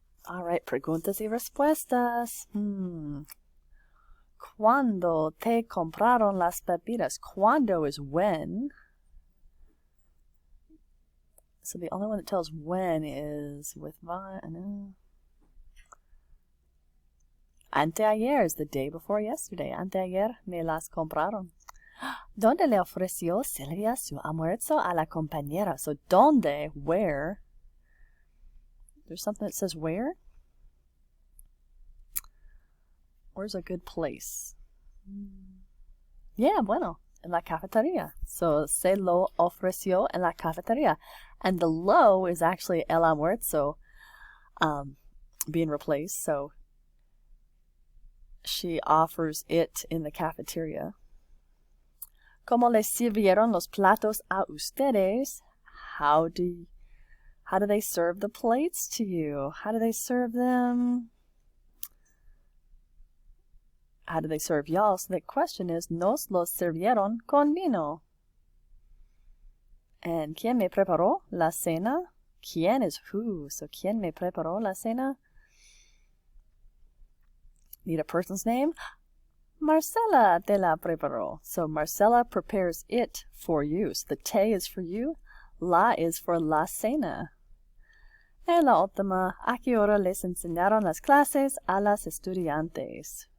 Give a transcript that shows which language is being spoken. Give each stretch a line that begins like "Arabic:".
English: All right,
Spanish: preguntas y respuestas. ¿Cuándo te compraron las bebidas?
English: ¿Cuándo is when. So the only one that tells when is with no. Anteayer is the day before yesterday.
Spanish: Anteayer me las compraron. ¿Dónde le ofreció Silvia su almuerzo a la compañera?
English: So, ¿dónde? Where? There's something that says where? Where's a good place?
Spanish: Yeah, bueno, en la cafetería. So, se lo ofreció en la cafetería.
English: And the lo is actually el almuerzo being replaced. So, she offers it in the cafeteria.
Spanish: ¿Cómo les sirvieron los platos a ustedes?
English: How do they serve the plates to you? How do they serve them? How do they serve y'all? So the question is,
Spanish: nos los sirvieron con vino. And ¿quién me preparó la cena? ¿Quién is who? So ¿quién me preparó la cena?
English: Need a person's name? Marcela
Spanish: te la preparó.
English: So Marcela prepares it for you. So the te is for you. La is for la cena.
Spanish: En la última, ¿a qué hora les enseñaron las clases a las estudiantes?